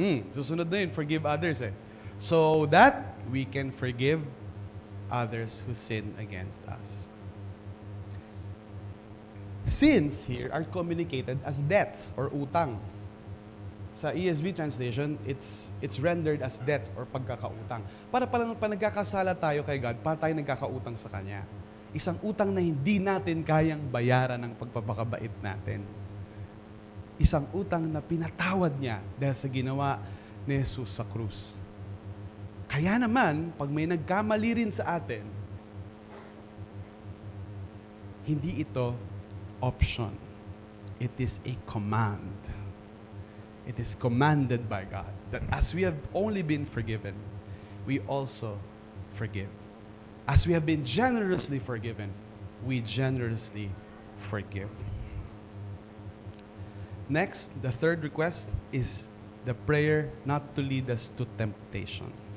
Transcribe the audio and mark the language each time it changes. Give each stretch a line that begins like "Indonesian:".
Filipino: Susunod na yun,
English: forgive others eh. So that we can forgive others who sin against us. Sins here are communicated as debts or utang. Sa ESV translation, it's rendered as debts or pagkakautang.
Filipino: Para palang nagkakasala tayo kay God, para tayo nagkakautang sa Kanya. Isang utang na hindi natin kayang bayaran ng pagpapakabait natin. Isang utang na pinatawad niya dahil sa ginawa ni Jesus sa krus. Kaya naman, pag may nagkamali rin sa atin, hindi ito option.
English: It is a command. It is commanded by God that as we have only been forgiven, we also forgive. As we have been generously forgiven, we generously forgive. Next, the third request is the prayer not to lead us to temptation.